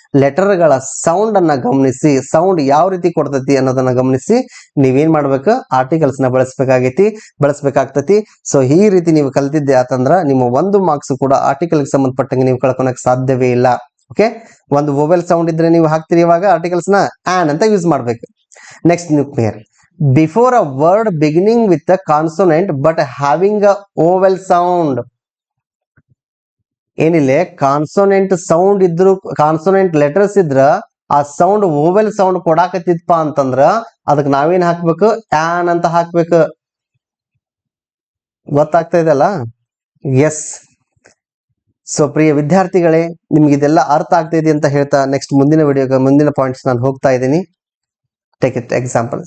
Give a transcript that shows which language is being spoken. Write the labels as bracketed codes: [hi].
[kn] ಲೆಟರ್ಗಳ sound ಅನ್ನ ಗಮನಿಸಿ, sound ಯಾವ ರೀತಿ ಕೊಡ್ತೈತಿ ಅನ್ನೋದನ್ನ ಗಮನಿಸಿ ನೀವೇನ್ ಮಾಡ್ಬೇಕು? ಆರ್ಟಿಕಲ್ಸ್ ನ ಬಳಸ್ಬೇಕಾಗ್ತತಿ. ಸೊ ಈ ರೀತಿ ನೀವು ಕಲ್ತಿದ್ದೆ ಆತಂದ್ರ ನಿಮ್ಮ 1 ಮಾರ್ಕ್ಸ್ ಕೂಡ ಆರ್ಟಿಕಲ್ ಸಂಬಂಧಪಟ್ಟಂಗೆ ನೀವು ಕಳ್ಕೊಳಕ್ ಸಾಧ್ಯವೇ ಇಲ್ಲ. ಓಕೆ, ಒಂದು ವೋವೆಲ್ ಸೌಂಡ್ ಇದ್ರೆ ನೀವು ಹಾಕ್ತಿರಿ ಇವಾಗ ಆರ್ಟಿಕಲ್ಸ್ ನ ಆನ್ ಅಂತ ಯೂಸ್ ಮಾಡ್ಬೇಕು. Next nuclear. [en] Before a word beginning with a consonant but having a vowel sound. [kn] ಏನಿಲ್ಲ, ಕಾನ್ಸೋನೆಂಟ್ ಸೌಂಡ್ ಇದ್ರು, ಕಾನ್ಸೋನೆಂಟ್ ಲೆಟರ್ಸ್ ಇದ್ರ ಆ ಸೌಂಡ್ ಓವೆಲ್ ಸೌಂಡ್ ಕೊಡಾಕತ್ತಿತ್ಪ ಅಂತಂದ್ರ ಅದಕ್ಕೆ ನಾವೇನ್ ಹಾಕ್ಬೇಕು? ಆನ್ ಅಂತ ಹಾಕ್ಬೇಕು. ಗೊತ್ತಾಗ್ತಾ ಇದೆಲ್ಲ? ಎಸ್. ಸೊ ಪ್ರಿಯ ವಿದ್ಯಾರ್ಥಿಗಳೇ, ನಿಮ್ಗೆ ಇದೆಲ್ಲ ಅರ್ಥ ಆಗ್ತಾ ಇದೆ ಅಂತ ಹೇಳ್ತಾ ನೆಕ್ಸ್ಟ್ ಮುಂದಿನ ಪಾಯಿಂಟ್ಸ್ ನಾನು ಹೋಗ್ತಾ ಇದ್ದೀನಿ. [en] Take it example.